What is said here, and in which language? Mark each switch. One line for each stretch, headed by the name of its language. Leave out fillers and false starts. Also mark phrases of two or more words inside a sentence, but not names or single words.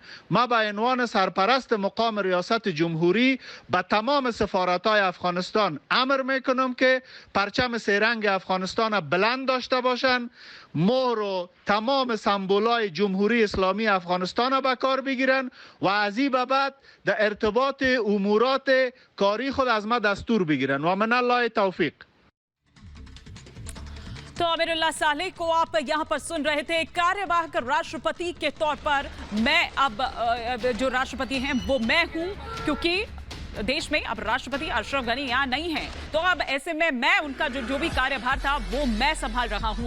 Persian: ما به عنوان سرپرست مقام ریاست جمهوری به تمام سفارت‌های افغانستان امر میکنم که پرچم سه‌رنگ افغانستان را بلند داشته باشند، مهر و تمام سمبولای جمهوری اسلامی افغانستان را به کار بگیرن و از این به بعد در ارتباط امورات کاری خود از ما دستور بگیرن و
Arabic: من الله توفیق.
Hindi: तो अमीरुल्लाह सालेह को आप यहां पर सुन रहे थे। कार्यवाहक राष्ट्रपति के तौर पर मैं अब जो राष्ट्रपति हैं वो मैं हूं, क्योंकि देश में अब राष्ट्रपति अशरफ गनी यहाँ नहीं है, तो अब ऐसे में मैं उनका जो भी कार्यभार था वो मैं संभाल रहा हूँ।